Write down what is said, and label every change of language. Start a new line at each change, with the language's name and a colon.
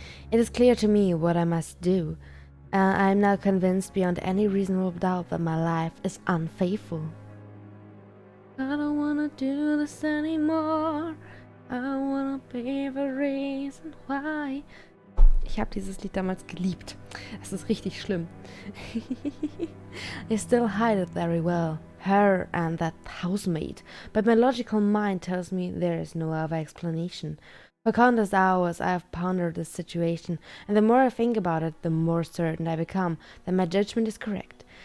English: It is clear to me what I must do. I am now convinced beyond any reasonable doubt that my life is unfaithful. I don't wanna do this anymore. I wanna be the reason why.
German: Ich habe dieses Lied damals geliebt. Das ist richtig schlimm.
English: I still hide it very well. Her and that housemaid. But my logical mind tells me there is no other explanation. For countless hours I have pondered this situation, and the more I think about it, the more certain I become that my judgment is correct.